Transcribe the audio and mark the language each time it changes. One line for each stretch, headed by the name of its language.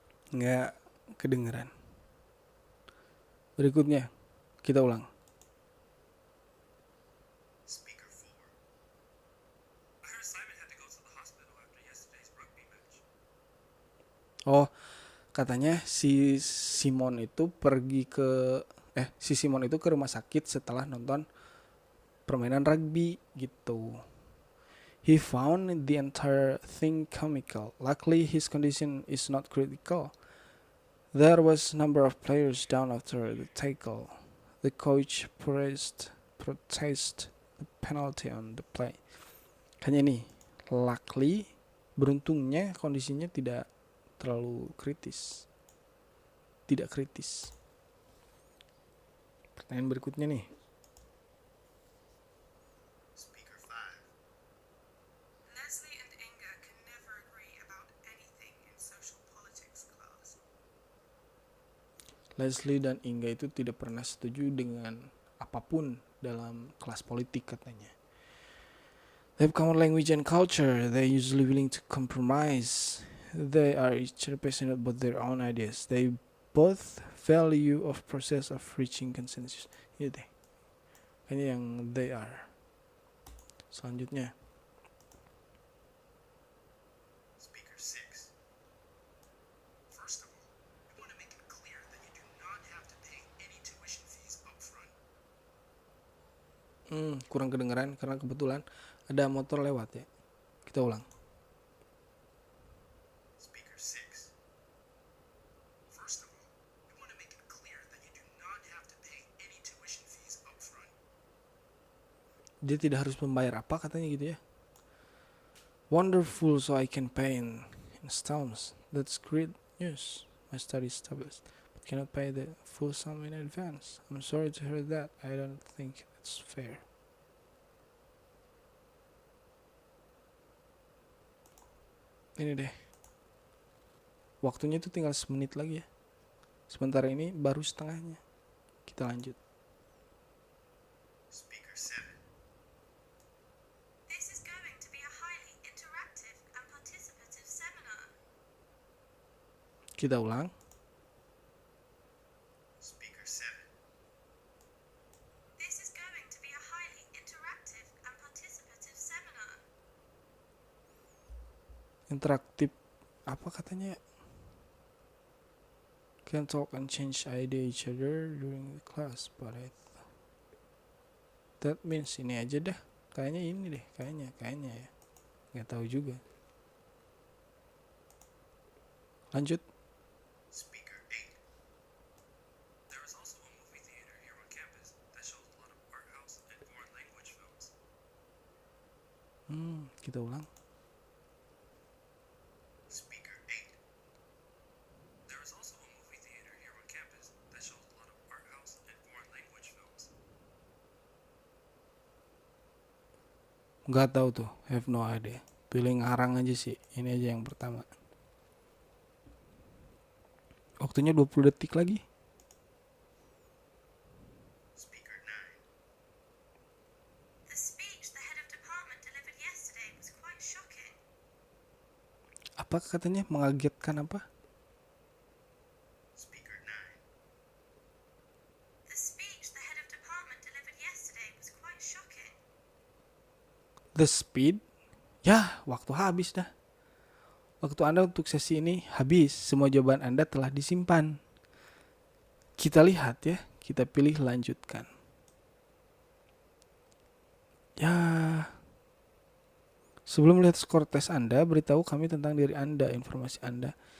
Indonesian: Nggak kedengeran. Berikutnya. Kita ulang.
English: Speaker 4. I heard Simon had to go to the hospital after yesterday's rugby match.
Indonesian: Oh, katanya si Simon itu ke rumah sakit setelah nonton permainan rugby gitu.
English: He found the entire thing comical. Luckily his condition is not critical. There was a number of players down after the tackle. The coach protested the penalty on the play.
Indonesian: Kayaknya ini,
English: luckily,
Indonesian: beruntungnya kondisinya tidak terlalu kritis. Tidak kritis. Pertanyaan berikutnya nih.
English: Speaker 5. Leslie and Inga can never agree about anything in social politics class.
Indonesian: Leslie dan Inga itu tidak pernah setuju dengan apapun dalam kelas politik katanya.
English: They have common language and culture. They're usually willing to compromise. They are each passionate about their own ideas. They both value of process of reaching consensus.
Indonesian: Ini deh. Ini yang
English: they are.
Indonesian: Selanjutnya.
English: Speaker 6. First of all, we want to make it clear that you do not have to pay any tuition fees up front.
Indonesian: Kurang kedengeran karena kebetulan ada motor lewat ya. Kita ulang.
English: Speaker 6. First of all, we want to make it clear that you do not have to pay any tuition fees up front.
Indonesian: Dia tidak harus membayar apa katanya gitu ya.
English: Wonderful, so I can pay in installments. That's great news. My study is established, but cannot pay the full sum in advance. I'm sorry to hear that. I don't think it's fair.
Indonesian: Ini deh. Waktunya tuh tinggal semenit lagi ya. Sementara ini baru setengahnya. Kita lanjut.
English: Speaker 7. This is going to be a highly interactive and participative seminar.
Indonesian: Kita ulang.
English: Speaker 7. This is going to be a highly interactive and participative seminar.
Indonesian: Interaktif apa katanya?
English: Can talk and change idea each other during the class, but that means
Indonesian: ini aja dah. Kayaknya ini deh, kayaknya ya. Nggak tahu juga. Lanjut.
English: Speaker 8. There is also a movie theater here on campus that shows a lot
Indonesian: Kita ulang.
English: Speaker 8. There is also a movie theater here on campus that shows a lot of art house and foreign language films.
Indonesian: Nggak tahu tuh,
English: have no idea.
Indonesian: Pilih ngarang aja sih. Ini aja yang pertama. Waktunya 20 detik lagi.
English: Speaker 9. The speech the head of department delivered yesterday was quite shocking.
Indonesian: Apa katanya? Mengagetkan apa?
English: Speaker 9. The speech the head of department delivered yesterday was quite shocking. The speed?
Indonesian: Ya, waktu habis dah. Waktu Anda untuk sesi ini habis. Semua jawaban Anda telah disimpan. Kita lihat ya. Kita pilih lanjutkan. Ya. Sebelum lihat skor tes Anda, beritahu kami tentang diri Anda, informasi Anda.